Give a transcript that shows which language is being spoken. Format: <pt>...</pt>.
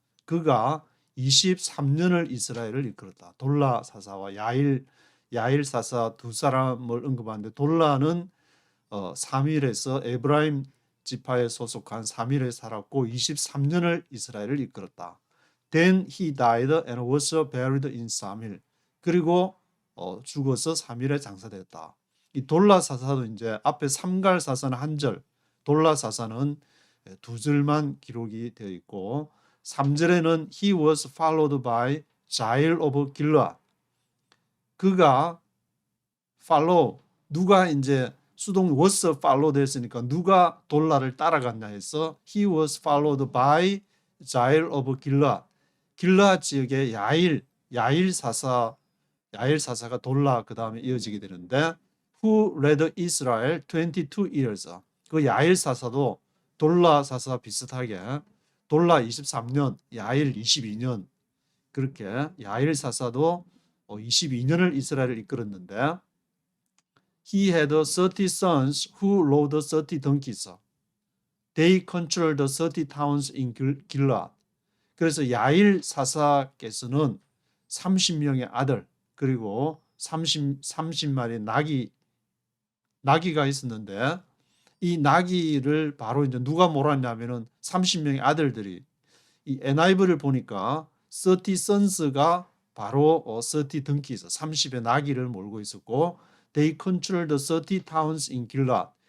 <ko>그가 23년을 이스라엘을 이끌었다. 돌라 사사와 야일 사사 두 사람을 언급하는데 돌라는 사밀에서 에브라임 지파에 소속한 사밀에 살았고 23년을 이스라엘을 이끌었다.</ko> <en>Then he died and was buried in 사밀.</en> <ko>그리고 죽어서 사밀에 장사되었다. 이 돌라 사사도 이제 앞에 삼갈 사사는 한 절, 돌라 사사는 두 절만 기록이 되어 있고 3절에는</ko> <en>he was followed by Jair of Gilead.</en> <ko>그가 follow 누가 이제 수동</ko> <en>was followed</en> <ko>했으니까 누가 돌라를 따라갔냐 해서</ko> <en>he was followed by Jair of Gilead.</en> <ko>길라 지역의 야일 사사가 돌라 그 다음에 이어지게 되는데</ko> <en>who led Israel 22 years.</en> <ko>그 야일 사사도 돌라 사사 비슷하게 돌라 23년, 야일 22년 그렇게 야일 사사도 22년을 이스라엘을 이끌었는데</ko> <en>he had 30 sons who rode 30 donkeys. They controlled 30 towns in Gilead.</en> <ko>그래서 야일 사사께서는 30명의 아들 그리고 30마리 나귀가 있었는데 이 나귀를 바로 이제 누가 몰았냐면은 30명의 아들들이 이 NIV를 보니까</ko> <en>30 sons</en> <ko>가 바로</ko> <en>30 donkeys,</en> <ko>30의 나귀를 몰고 있었고</ko> <en>they controlled 30 towns in Gilead.</en>